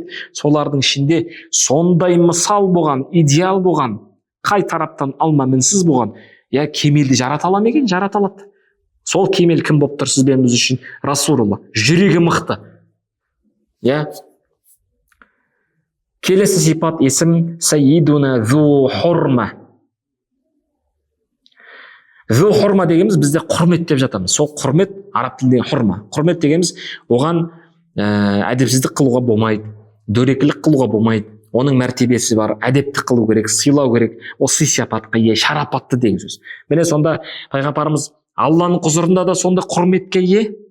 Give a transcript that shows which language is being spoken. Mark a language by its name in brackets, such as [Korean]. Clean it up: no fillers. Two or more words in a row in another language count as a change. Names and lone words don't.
[Kazakh] Солардың ішінде сондай мысал болған, идеал болған, қай тараптан алма мінсіз болған, кемелді жарата ала ма екен? Жарата алады. Сол кемел кім болып тұр сіз бен біз үшін? Расулулла. Жүрегі мықты. Келесі сипат есім [Arabic] سيدنا ذو حرمة. ذو حرمة [Kazakh] дегеніміз бізде құрмет деп жатамыз. Сол құрмет араб тіліндегі хурма. Құрмет дегеніміз оған әдепсіздік қылуға болмайды, дөрекілік қылуға болмайды. Оның мәртебесі бар, әдепті қылу керек, сыйлау керек. Ол сый-сияпатқа ие, шарапатты деген сөз. Міне сонда пайғамбарымыз Алланың құзырында да сонда құрметке ие.